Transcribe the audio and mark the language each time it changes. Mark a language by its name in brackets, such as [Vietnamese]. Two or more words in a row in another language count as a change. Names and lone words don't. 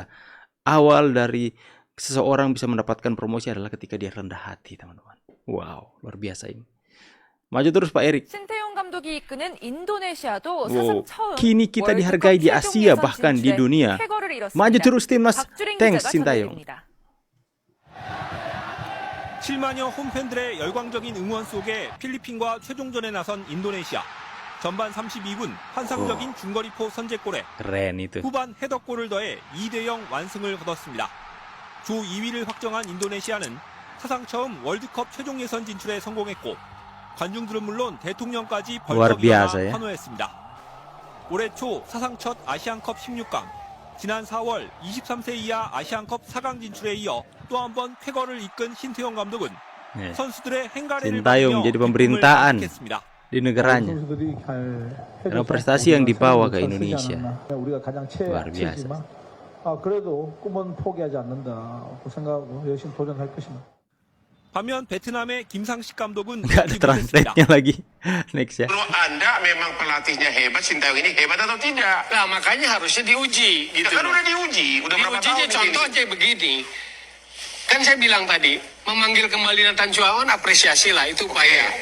[Indonesian] Awal dari seseorang bisa mendapatkan promosi adalah ketika dia rendah hati, teman-teman. Wow, luar biasa ini. Maju terus Pak Erick. Kini kita dihargai di Asia bahkan di dunia. Maju terus timnas. Thanks Sintayong. [Korean] 7만여 홈팬들의 열광적인 응원 속에 필리핀과 최종전에 나선 인도네시아. 전반 32분 환상적인 중거리포 선제골에 [Indonesian] Keren itu. [Korean] 후반 헤더골을 더해 2-0 완승을 거뒀습니다. 조 2위를 확정한 인도네시아는 사상 처음 월드컵 최종 예선 진출에 성공했고 관중들은 물론 대통령까지 벌떡 일어나 환호했습니다. 올해 초 사상 첫 아시안컵 16강, 지난 4월 23세 이하 아시안컵 4강 진출에 이어 또 한 번 쾌거를 이끈 신태용 감독은 선수들의 행가래를 [Indonesian] Sintayong jadi pemberitaan di negaranya. Karena prestasi yang dibawa ke Indonesia luar biasa. [Korean] 그래도 꿈은 포기하지 않는다고 생각하고 열심히 도전할 것입니다. 반면 베트남의 김상식 감독은 [Indonesian] Nggak ada translate-nya lagi. Next ya. Menurut Anda memang pelatihnya hebat, Sintayong ini hebat atau tidak? Nah, makanya harusnya diuji gitu. Kan udah diuji, udah berapa tahun contoh aja begini. Kan saya bilang tadi, memanggil kembali Nathan Chuaon apresiasi lah, itu upaya.